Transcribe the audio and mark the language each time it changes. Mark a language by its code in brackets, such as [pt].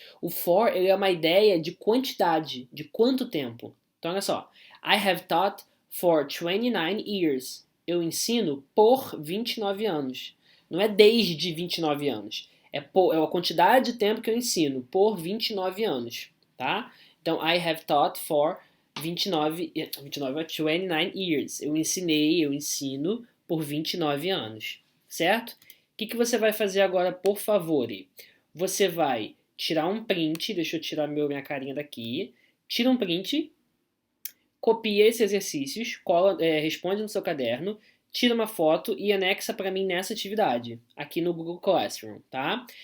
[pt] O for ele é uma ideia de quantidade, de quanto tempo. Então olha só. [en] I have taught for 29 years. [pt] Eu ensino por 29 anos. Não é desde 29 anos. É a quantidade de tempo que eu ensino, por 29 anos, tá? Então, [en] I have taught for 29 years. [pt] Eu ensino por 29 anos, certo? O que você vai fazer agora, por favor? Você vai tirar um print, deixa eu tirar minha carinha daqui, tira um print, copia esses exercícios, responde no seu caderno, tira uma foto e anexa para mim nessa atividade, aqui no Google Classroom, tá?